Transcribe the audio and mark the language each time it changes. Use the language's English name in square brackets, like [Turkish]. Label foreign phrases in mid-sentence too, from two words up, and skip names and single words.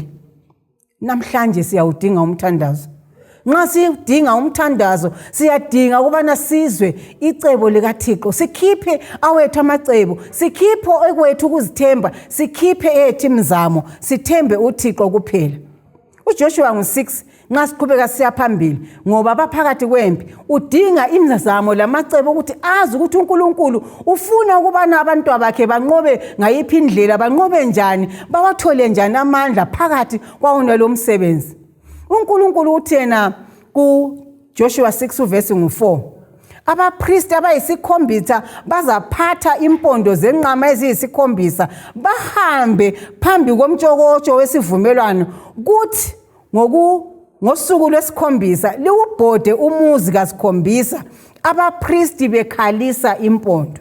[North Ndebele] Namhlanje siyawudinga umthandazo. Nxa sidinga umthandazo siyadinga ukubana sizwe icebo likaThixo, sikhiphe awethu amacebo, sikhiphe ekwethu ukuzithemba, sikhiphe ethu imizamo, sithembe uThixo kuphela. uJoshua 6 nxa siqhubeka siya phambili ngoba baphakathi kwempi udinga imizamo lamacebo ukuthi azi ukuthi uNkulunkulu ufuna ukubana abantu bakhe banqobe ngayiphi indlela, banqobe njani, bawathole njani amandla phakathi kwawona lo msebenzi. uNkulunkulu uthena kuJoshua 6 verse 4, abapristi abayisikhombisa bazaphatha impondo zenqama eziyisikhombisa bahambe phambi komtshokotsho wesivumelwano, kuthi ngosuku lwesikhombisa liwubhode umuzi kasikhombisa abapristi bekhalisa impondo.